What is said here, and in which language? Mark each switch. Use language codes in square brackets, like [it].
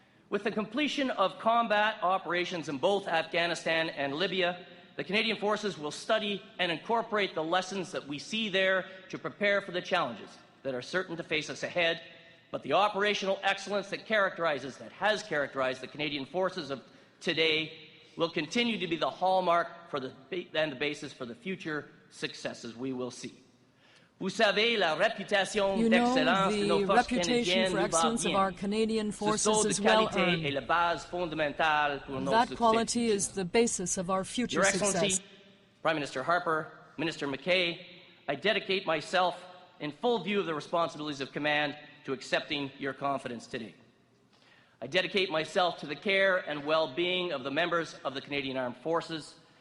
[en] With the completion of combat operations in both Afghanistan and Libya, the Canadian Forces will study and incorporate the lessons that we see there to prepare for the challenges that are certain to face us ahead. But the operational excellence that has characterized the Canadian Forces of today will continue to be the hallmark and the basis for the future successes we will see. [fr] Vous savez, la réputation d'excellence de nos forces canadiennes nous va bien. Ce saut de qualité est la base fondamentale pour nos succès. [en] That quality is the basis of our future success. Your Excellency, Prime Minister Harper, Minister McKay, I dedicate myself, in full view of the responsibilities of command, to accepting your confidence today. I dedicate myself to the care and well-being of the members of the Canadian Armed Forces.